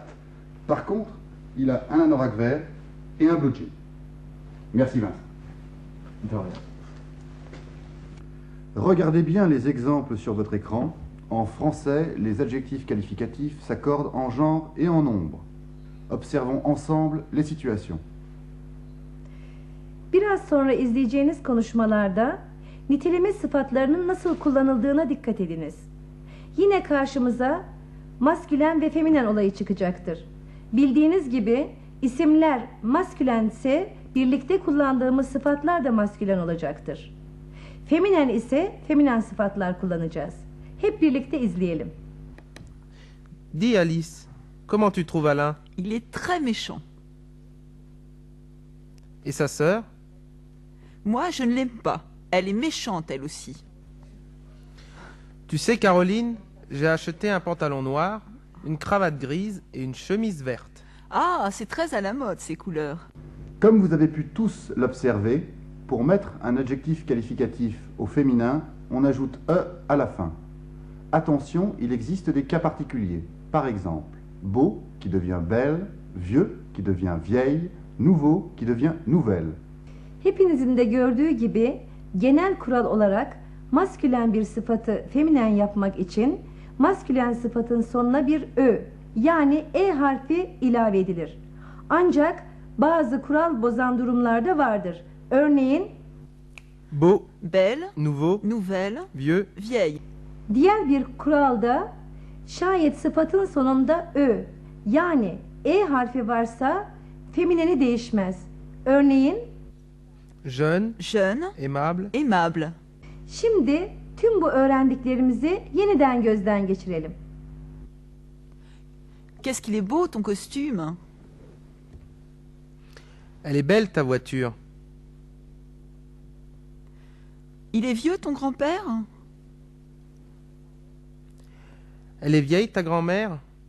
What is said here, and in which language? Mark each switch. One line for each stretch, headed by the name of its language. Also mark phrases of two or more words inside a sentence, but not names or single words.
French: Par contre, il a un anorak vert et un
English: blue jean.
French: Merci Vincent. De rien. Regardez bien les exemples sur votre écran. En français, les adjectifs qualificatifs s'accordent en genre et en nombre. Observons ensemble les situations.
Turkish: Biraz sonra izleyeceğiniz konuşmalarda niteleme sıfatlarının nasıl kullanıldığına dikkat ediniz. Yine karşımıza maskülen ve feminen olayı çıkacaktır. Bildiğiniz gibi isimler maskülense birlikte kullandığımız sıfatlar da maskülen olacaktır. Feminen ise feminen sıfatlar kullanacağız. Hep birlikte izleyelim.
French: Dis Alice, comment tu trouves Alain? Il est très méchant. Et sa sœur? Moi, je ne l'aime pas. Elle est méchante, elle aussi. Tu sais Caroline, j'ai acheté un pantalon noir, une cravate grise et une chemise verte. Ah, c'est très à la mode, ces couleurs. Comme vous avez pu tous l'observer, pour mettre un adjectif qualificatif au féminin, on ajoute « e » à la fin. Attention, il existe des cas particuliers. Par exemple, beau qui devient belle, vieux qui devient vieille, nouveau qui devient nouvelle.
Turkish: Hepinizin de gördüğü gibi genel kural olarak maskülen bir sıfatı feminen yapmak için maskülen sıfatın sonuna bir ö yani e harfi ilave edilir. Ancak bazı kural bozan durumlarda vardır. Örneğin
French: Beau, Belle, nouveau, nouvelle, vieux, vieille.
Turkish: Diğer bir kuralda şayet sıfatın sonunda ö yani e harfi varsa femineni değişmez. Örneğin
French: Jeune, Jeune, aimable, aimable.
Turkish: şimdi tüm bu öğrendiklerimizi yeniden gözden geçirelim.
French: Qu'est-ce qu'il est beau ton costume. elle est belle ta voiture. Il est vieux ton grand-père. Elle est vieille ta grand-mère.